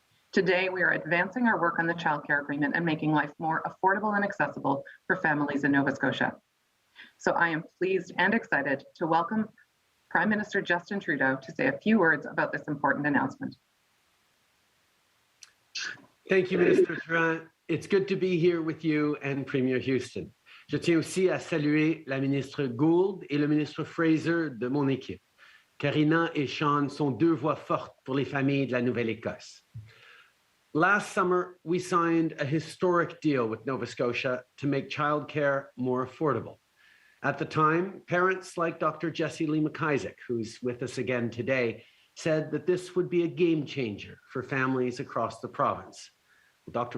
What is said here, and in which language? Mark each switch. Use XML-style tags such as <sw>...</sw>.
<en>Today, we are advancing our work on the childcare agreement and making life more affordable and accessible for families in Nova Scotia. So I am pleased and excited to welcome Prime Minister Justin Trudeau to say a few words about this important announcement. Thank you, Minister Druhan. It's good to be here with you and Premier Houston.</en> <fr>Je tiens aussi à saluer la ministre Gould et le ministre Fraser de mon équipe. Karina et Sean sont deux voix fortes pour les familles de la Nouvelle-Écosse.</fr> <en>Last summer, we signed a historic deal with Nova Scotia to make childcare more affordable. At the time, parents like Dr. Jessie Lee McIsaac, who's with us again today, said that this would be a game changer for families across the province. Well, Dr.</en>